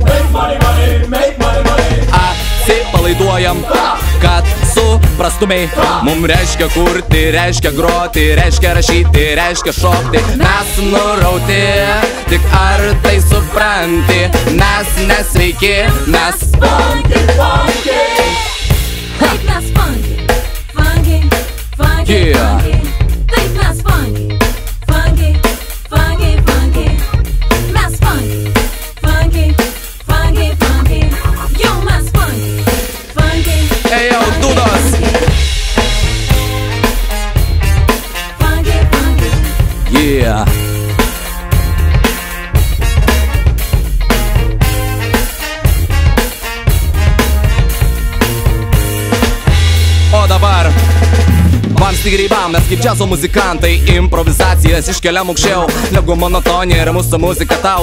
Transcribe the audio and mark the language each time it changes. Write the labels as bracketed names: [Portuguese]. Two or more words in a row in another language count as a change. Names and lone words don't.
[Lithuanian] Atsipalaiduojam, kad suprastumei. Mum reiškia kurti, reiškia groti, reiškia rašyti, reiškia šokti. Mes nurauti, tik ar tai supranti? Mes nesveiki, mes [English] funky, funky. [Lithuanian] Taip mes [English] funky, funky, funky, Yeah. funky. [Lithuanian] Taip mes [English] funky, funky, funky, funky. Mes funky, funky, funky, funky. [Lithuanian] Jau mes [English] funky, funky. Hey yo, dudos. Funky, funky. Yeah. [Lithuanian] O dabar vamsti greibam, mes kaip džiazo muzikantai improvizacijas iškeliam aukščiau negu monotonija ir mūsų muzika tau.